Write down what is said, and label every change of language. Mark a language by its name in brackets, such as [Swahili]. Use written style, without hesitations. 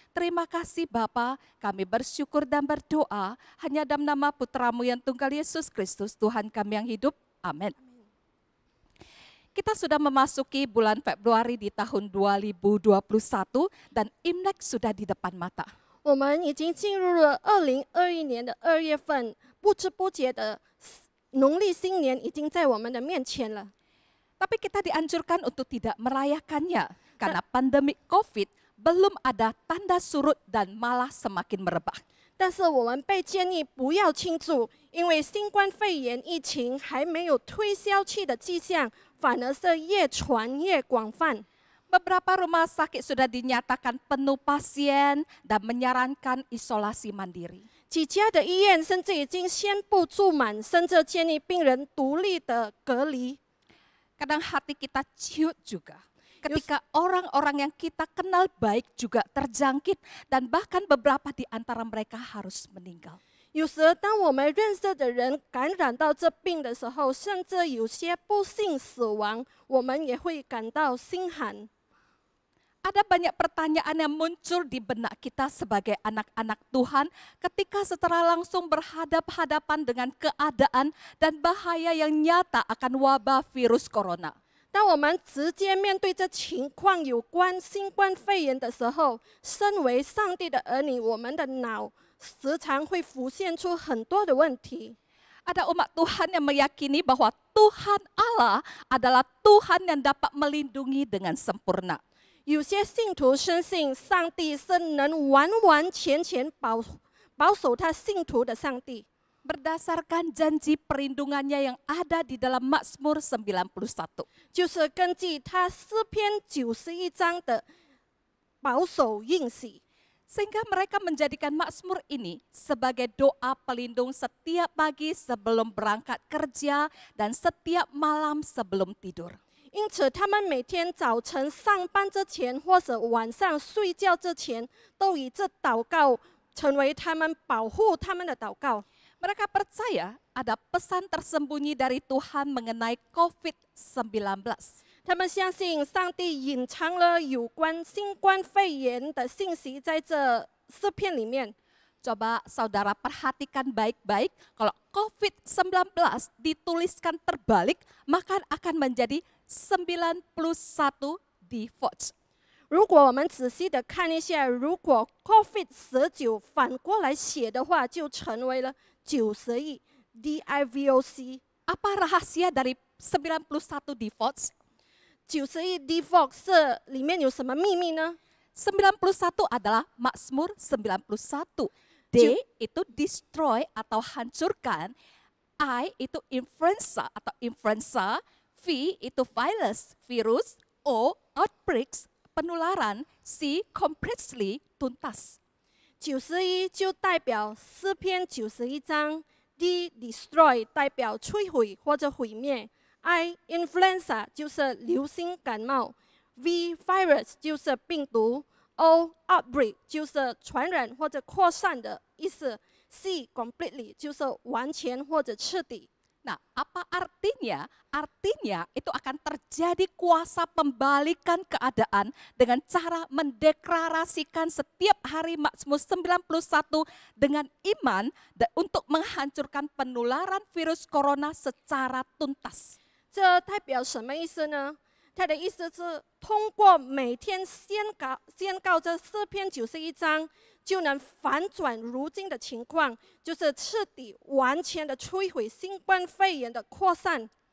[Indonesian] Terima kasih Bapa, kami bersyukur dan berdoa hanya dalam nama Putra-Mu yang tunggal Yesus Kristus, Tuhan kami yang hidup. Amin. Kita sudah memasuki bulan Februari di tahun 2021 dan Imlek sudah di depan mata. [Chinese] 我们已经进入了2021年的2月份，不知不觉的农历新年已经在我们的面前了。 [Indonesian] Tapi kita dianjurkan untuk tidak merayakannya karena pandemi COVID belum ada tanda surut dan malah semakin merebak. [Chinese] 但是我们被建议不要庆祝，因为新冠肺炎疫情还没有退消去的迹象，反而是越传越广泛。 [Indonesian] Beberapa rumah sakit sudah dinyatakan penuh pasien dan menyarankan isolasi mandiri. [Chinese] 几家的医院甚至已经宣布住满，甚至建议病人独立的隔离。 [Indonesian] Kadang hati kita ciut juga. Ketika orang-orang yang kita kenal baik juga terjangkit dan bahkan beberapa di antara mereka harus meninggal. [Chinese] 有时，当我们认识的人感染到这病的时候，甚至有些不幸死亡，我们也会感到心寒。 [Indonesian] Ada banyak pertanyaan yang muncul di benak kita sebagai anak-anak Tuhan ketika secara langsung berhadapan-hadapan dengan keadaan dan bahaya yang nyata akan wabah virus corona. [Chinese] 当我们直接面对这情况有关新冠肺炎的时候，身为上帝的儿女，我们的脑时常会浮现出很多的问题。 [Indonesian] Ada umat Tuhan yang meyakini bahwa Tuhan Allah adalah Tuhan yang dapat melindungi dengan sempurna. [Chinese] 有些信徒深信上帝是能完完全全保守他信徒的上帝。 [Indonesian] Berdasarkan janji perlindungannya yang ada di dalam Mazmur 91. [Chinese] 就是根据他诗篇91章的保守应许。 [Indonesian] Sehingga mereka menjadikan Mazmur ini sebagai doa pelindung setiap pagi sebelum berangkat kerja dan setiap malam sebelum tidur. [Chinese] 因此，他们每天早晨上班之前，或者晚上睡觉之前，都以这祷告成为他们保护他们的祷告。 [Indonesian] Mereka percaya ada pesan tersembunyi dari Tuhan mengenai COVID-19. [Chinese] 他们相信上帝隐藏了有关新冠肺炎的信息在这诗篇里面。 [Indonesian] Coba saudara perhatikan baik-baik, kalau COVID-19 dituliskan terbalik, maka akan menjadi 91 default. [Chinese] 如果我们仔细的看一下，如果 COVID-19 反过来写的话，就成为了91 DIVOC。 [Indonesian] apa rahasia dari 91 defaults? [Chinese] 91 default 是里面有什么秘密呢？ [Indonesian] 91 adalah Mazmur 91. D itu destroy atau hancurkan. I itu influenza atau influenza. V itu virus. O outbreaks, penularan. C completely, tuntas. [Chinese] 91就代表诗篇91章 ，D destroy 代表摧毁或者毁灭 ，I influenza 就是流行感冒 ，V virus 就是病毒 ，O outbreak 就是传染或者扩散的意思 ，C completely 就是完全或者彻底。 [Indonesian] Nah, apa artinya? Artinya itu akan terjadi kuasa pembalikan keadaan dengan cara mendeklarasikan setiap hari Mazmur 91 dengan iman untuk menghancurkan penularan virus corona secara tuntas. [Chinese] 这代表什么意思呢？他的意思是通过每天宣告这诗篇91章，就能反转如今的情况，就是彻底完全的摧毁新冠肺炎的扩散。